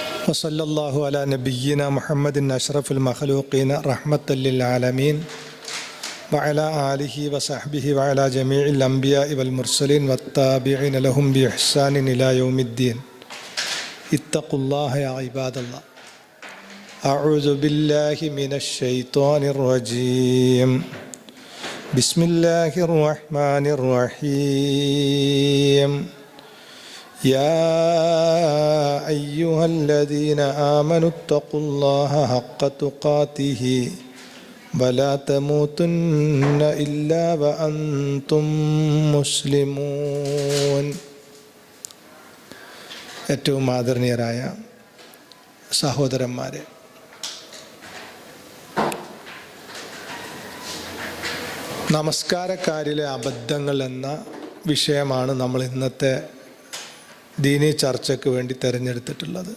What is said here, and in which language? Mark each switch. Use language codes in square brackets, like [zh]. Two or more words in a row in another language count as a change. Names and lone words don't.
[ar] وصلى الله على نبينا محمد أشرف المخلوقين رحمة للعالمين وعلى آله وصحبه وعلى جميع الأنبياء والمرسلين والتابعين لهم بإحسان إلى يوم الدين اتقوا الله يا عباد الله. أعوذ بالله من الشيطان الرجيم. بسم الله الرحمن الرحيم. يا أيها الذين آمنوا اتقوا الله حق تقاته ولا تموتن إلا وأنتم مسلمون. [ml] ഏറ്റവും ആദരണീയരായ സഹോദരന്മാരെ, നമസ്കാരക്കാരിലെ അബദ്ധങ്ങൾ എന്ന വിഷയമാണ് നമ്മൾ ഇന്നത്തെ ദീനീ ചർച്ചയ്ക്ക് വേണ്ടി തിരഞ്ഞെടുത്തിട്ടുള്ളത്.